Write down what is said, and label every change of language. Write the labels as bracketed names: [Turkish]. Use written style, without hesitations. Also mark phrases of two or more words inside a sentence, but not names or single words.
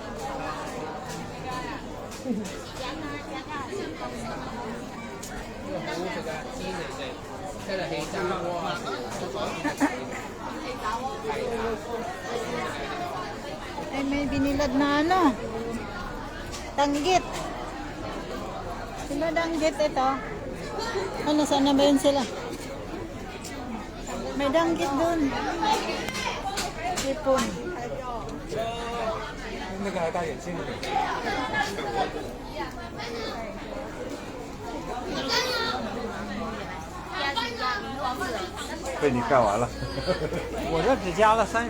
[Filipino] Ay, may binilad na tanggit. Sila danggit ito. Ano, saan na ba yun sila? May danggit dun. Ipon. [Chinese] 那个还戴眼镜的。被你干完了。我这只加了30。